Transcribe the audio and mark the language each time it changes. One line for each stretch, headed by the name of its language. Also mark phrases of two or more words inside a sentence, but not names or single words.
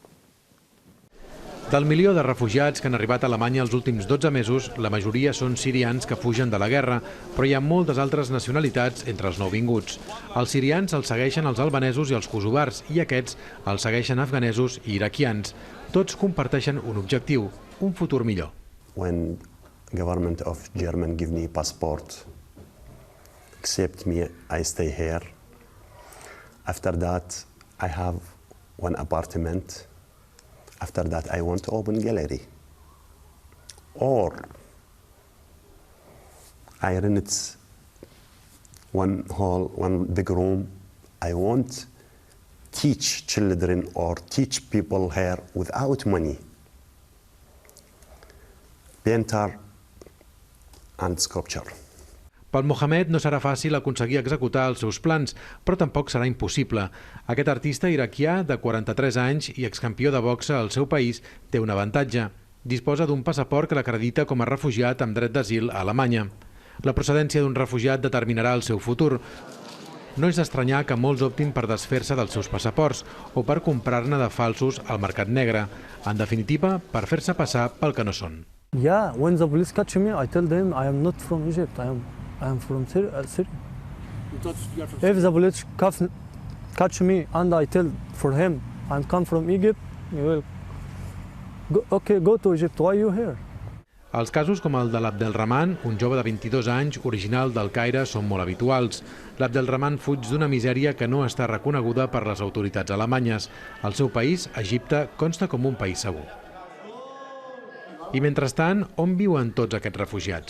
Catalan: Del milió de refugiats que han arribat a Alemanya els últims 12 mesos, la majoria són sirians que fugen de la guerra, però hi ha moltes altres nacionalitats entre els nouvinguts. Els sirians els segueixen els albanesos i els kosovars, i aquests els segueixen afganesos i iraquians. Tots comparteixen un objectiu, un futur millor.
English: When government of Germany give me passport, accept me, I stay here. After that, I have one apartment. After that, I want to open gallery. Or I rent one hall, one big room. I want teach children or teach people here without money. Painter and sculpture.
Catalan: Pel Mohamed no serà fàcil aconseguir executar els seus plans, però tampoc serà impossible. Aquest artista iraquià de 43 anys i excampió de boxa al seu país té un avantatge. Disposa d'un passaport que l'acredita com a refugiat amb dret d'asil a Alemanya. La procedència d'un refugiat determinarà el seu futur. No és d'estranyar que molts optin per desfer-se dels seus passaports o per comprar-ne de falsos al mercat negre. En definitiva, per fer-se passar pel que no són.
English: Yeah, when the police catch me, I tell them I am not from Egypt. I am from Syria. If the police catch me and I tell for him I come from Egypt, he will go to Egypt. Why are you here?
Catalan: Els casos com el de l'Abdelrahman, un jove de 22 anys, original del Caire, són molt habituals. L'Abdelrahman fuig d'una misèria que no està reconeguda per les autoritats alemanyes. El seu país, Egipte, consta com un país segur. I mentrestant, on viuen tots aquests refugiats?